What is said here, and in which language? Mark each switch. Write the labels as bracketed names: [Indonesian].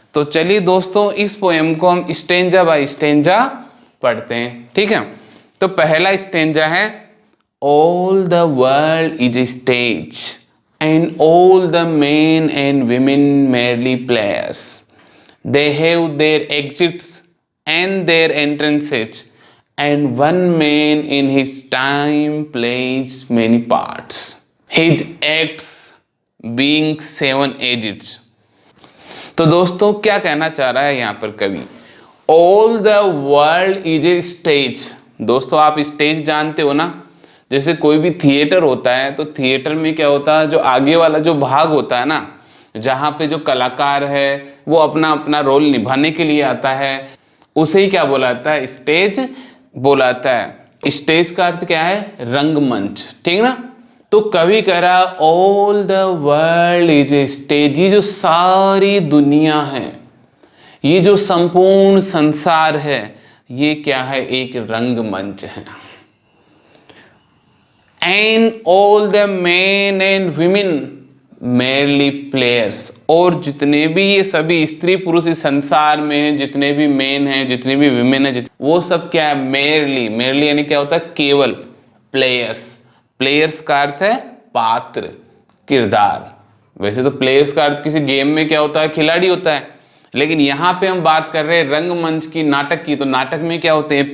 [Hindi] तो चलिए दोस्तों, इस पोएम को हम स्टेंजा बाय स्टेंजा पढ़ते हैं। [English] ठीक है, तो पहला स्टेंजा है, all the world is a stage and all the men and women merely players. They have their exits and their entrances, and one man in his time plays many parts, his acts being 7 ages. [Hindi] तो दोस्तों, क्या कहना चाह रहा है यहाँ पर कवि? [English] All the world is a stage. [Hindi] दोस्तों, आप स्टेज जानते हो ना? जैसे कोई भी थिएटर होता है तो थिएटर में क्या होता है, जो आगे वाला जो भाग होता है ना, जहाँ पे जो कलाकार है वो अपना अपना रोल निभाने के लिए आता है, उसे ही क्या बोलाता है? स्टेज बोलाता है। स्टेज का अर्थ क्या है? रंगमंच। ठीक ना? तो कवि कह रहा [English] All the world is a stage. [Hindi] ये जो सारी दुनिया है, ये जो संपूर्ण संसार है, ये क्या है? एक रंगमंच है। [English] And all the men and women merely players। [Hindi] और जितने भी ये सभी स्त्री पुरुष इस संसार में हैं, जितने भी मेन हैं, जितने भी विमेन हैं, वो सब क्या है? मेरली। मेरली यानी क्या होता है? केवल। प्लेयर्स। प्लेयर्स का अर्थ है पात्र, किरदार। वैसे तो प्लेयर्स का अर्थ किसी गेम में क्या होता है? खिलाड़ी होता है। लेकिन यहाँ पे हम बात कर रहे हैं रंगमंच की, नाटक की। तो नाटक में क्या होते हैं?